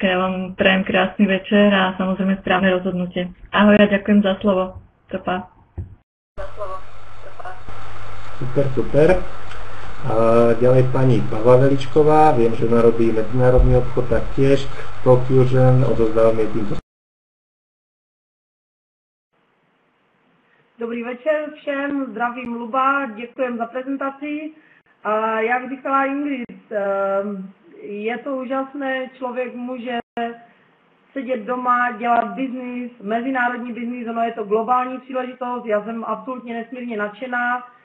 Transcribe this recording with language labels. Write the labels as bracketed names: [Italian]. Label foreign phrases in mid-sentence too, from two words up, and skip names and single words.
[Slovak] Ja vám prajem krásny večer a samozrejme správne rozhodnutie. Ahoj a ďakujem za slovo. Topa. Super, super. A ďalej pani Pavla Veličková, viem, že ona robí medzinárodný obchod taktiež, Talk Fusion, odovzdávame týmto. [Czech] Dobrý večer všem, zdravím Luba, děkujem za prezentaci. Jak říkala Ingrid, je to úžasné, člověk může sedět doma, dělat biznis, mezinárodní biznis, ono je to globální příležitost, já jsem absolutně nesmírně nadšená.